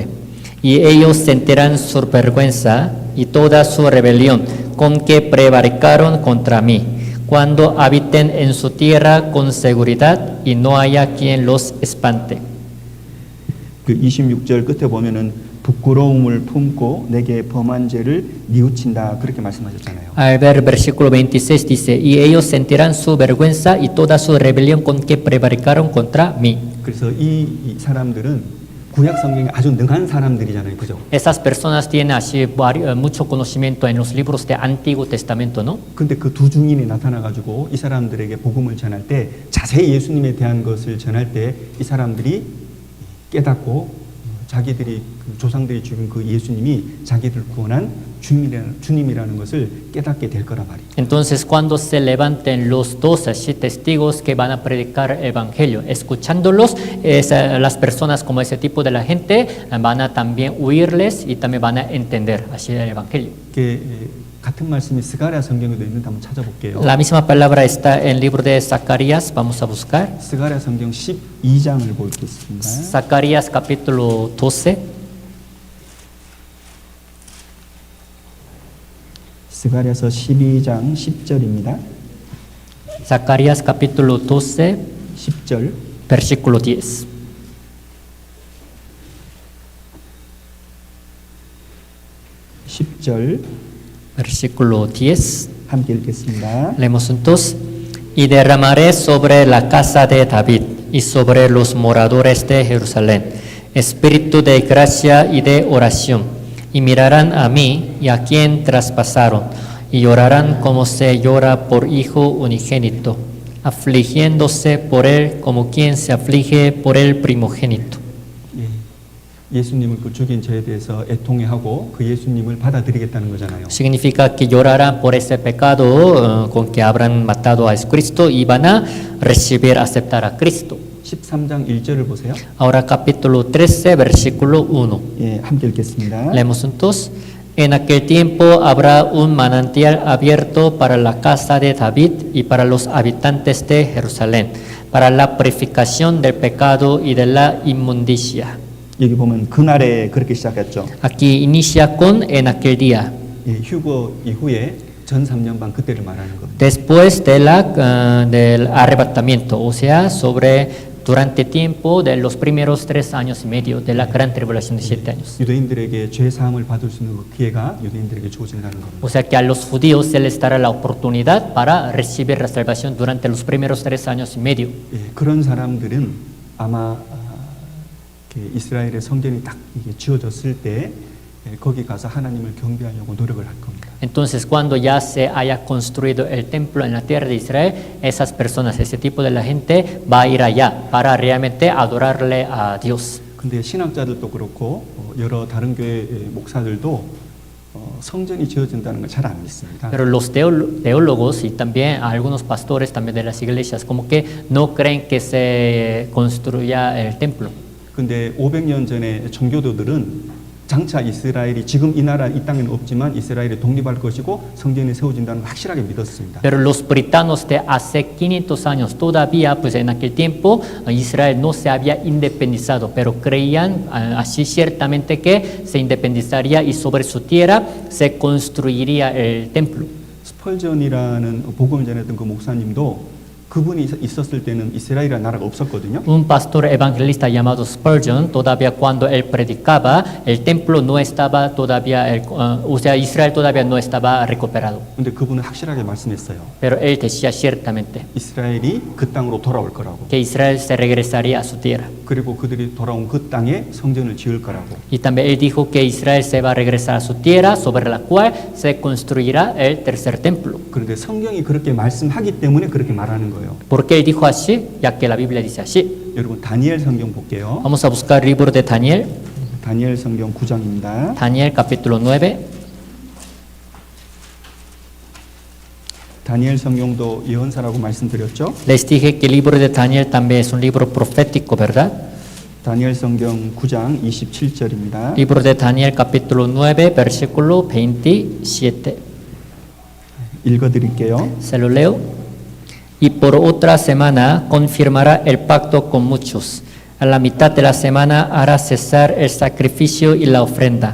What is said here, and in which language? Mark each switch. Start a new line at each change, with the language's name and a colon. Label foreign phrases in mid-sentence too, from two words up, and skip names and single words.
Spanish: Y ellos sentirán su vergüenza y toda su rebelión con que prevaricaron contra mí, cuando habiten en su tierra con seguridad y no haya quien los espante.
Korean: 그 26절 끝에 보면은 부끄러움을 품고 내게 범한 죄를 뉘우친다 그렇게 말씀하셨잖아요.
Spanish: Al ver el versículo 26 dice: y ellos sentirán su vergüenza y toda su rebelión con que prevaricaron contra mí.
Korean: 그래서 이 사람들은 구약 성경에 아주 능한 사람들이잖아요, 그죠?
Spanish: Esas personas tienen así mucho conocimiento en los libros de Antiguo Testamento, ¿no?
Korean: 근데 그 두 증인이 나타나가지고 이 사람들에게 복음을 전할 때 자세히 예수님에 대한 것을 전할 때 이 사람들이 깨닫고 자기들이 조상들이 죽인 그 예수님이 자기들 구원한 주님이라는 것을 깨닫게 될 거란 말이에요.
Spanish: Entonces, cuando se levanten los dos así testigos que van a predicar el evangelio, escuchándolos, las personas como ese tipo de la gente van a también oírles y también van a entender así el evangelio.
Korean: 같은 말씀이 스가랴 성경에도 있는데 한번 찾아볼게요.
Spanish: La misma palabra está en el libro de Zacarías, vamos a buscar.
Korean: 스가랴 성경 12장을 보겠습니다.
Spanish: Zacarías capítulo 12.
Korean: 스가랴서 12장 10절입니다.
Spanish: Zacarías capítulo 12,
Korean: 10절.
Spanish: versículo 10. Versículo 10.
Korean: 함께 읽겠습니다.
Spanish: Leemos juntos. Y derramaré sobre la casa de David y sobre los moradores de Jerusalén espíritu de gracia y de oración, y mirarán a mí y a quien traspasaron, y llorarán como se llora por hijo unigénito, afligiéndose por él como quien se aflige por el primogénito.
Korean: 예수님을 그 죽인 죄에 대해서 애통해하고 그 예수님을 받아들이겠다는 거잖아요.
Spanish: Significa que llorarán por ese pecado con que habrán matado a Cristo y van a recibir, aceptar a Cristo.
Korean: 13장 1절을 보세요.
Spanish: Ahora capítulo 13, versículo 1.
Korean: 예, 함께 읽겠습니다.
Spanish: Leemos juntos. En aquel tiempo habrá un manantial abierto para la casa de David y para los habitantes de Jerusalén, para la purificación del pecado y de la inmundicia.
Korean: 여기 보면 그날에 그렇게 시작했죠.
Spanish: Aquí inicia con en aquel día.
Korean: 예, 휴거 이후에 전 3년반 그때를 말하는 겁니다.
Spanish: Después de del arrebatamiento, o sea, durante tiempo de los primeros 3 años y medio de la gran tribulación de 7 años.
Korean: 유대인들에게 죄 사함을 받을 수 있는 그 기회가 유대인들에게 주어진다는 겁니다.
Spanish: O sea que a los judíos se les dará la oportunidad para recibir la salvación durante los primeros 3 años y medio.
Korean: 예, 그런 사람들은 아마 이스라엘의 성전이 딱 이게 지어졌을 때 거기 가서 하나님을 경배하려고 노력을 할 겁니다.
Spanish: Entonces, cuando ya se haya construido el templo en la tierra de Israel, esas personas, ese tipo de la gente va a ir allá para realmente adorarle a Dios.
Korean: 근데 신학자들도 그렇고 여러 다른 교회 목사들도 성전이 지어진다는 걸 잘 안 믿습니다.
Spanish: Pero los teólogos y también algunos pastores también de las iglesias como que no creen que se construya el templo.
Korean: 근데 500년 전에 정교도들은 장차 이스라엘이 지금 이 나라 이 땅에는 없지만 이스라엘이 독립할 것이고 성전이 세워진다는 걸 확실하게 믿었습니다.
Spanish: Pero los puritanos de hace 500 años todavía, pues en aquel tiempo Israel no se había independizado, pero creían así ciertamente que se independizaría y sobre su tierra se construiría el templo.
Korean: 스펄전이라는 복음을 전했던 그 목사님도 그분이 있었을 때는 이스라엘이라는 나라가 없었거든요.
Spanish: Un pastor evangelista llamado Spurgeon, todavía cuando él predicaba, el templo no estaba todavía, o sea, Israel todavía no estaba recuperado.
Korean: 근데 그분은 확실하게 말씀했어요.
Spanish: Pero él decía ciertamente
Korean: 이스라엘이 그 땅으로 돌아올 거라고.
Spanish: que Israel se regresaría a su tierra.
Korean: 그리고 그들이 돌아온 그 땅에 성전을 지을 거라고.
Spanish: Y también él dijo que Israel se va a regresar a su tierra, sobre la cual se construirá el tercer templo.
Korean: 그런데 성경이 그렇게 말씀하기 때문에 그렇게 말하는 거예요.
Spanish: ¿Por qué él dijo así? Ya que la Biblia dice así.
Korean: 여러분 다니엘 성경 볼게요.
Spanish: Vamos a buscar el libro de Daniel.
Korean: 다니엘 성경 9장입니다.
Spanish: Daniel capítulo 9.
Korean: 다니엘 성경도 예언사라고 말씀드렸죠.
Spanish: Les dije que el libro de Daniel también es un libro profético, ¿verdad?
Korean: 다니엘 성경 9장 27절입니다.
Spanish: Libro de Daniel capítulo 9, versículo 27.
Korean: 읽어드릴게요.
Spanish: Se lo leo. Y por otra semana confirmará el pacto con muchos. A la mitad de la semana hará cesar el sacrificio y la ofrenda.